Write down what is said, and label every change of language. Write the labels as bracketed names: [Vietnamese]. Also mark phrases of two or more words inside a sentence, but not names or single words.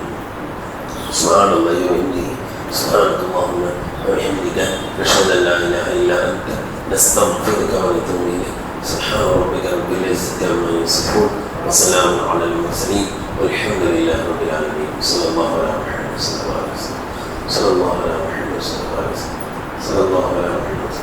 [Arabic] سبحان الله وبحمده سبحان الله وبحمده نشهد أن لا إله إلا أنت نستغفرك ونتوب إليك. سبحان ربك رب العزة عما يصفون وسلام على المرسلين والحمد لله رب العالمين. صلى الله عليه وسلم. صلى الله على محمد صلى الله عليه وسلم.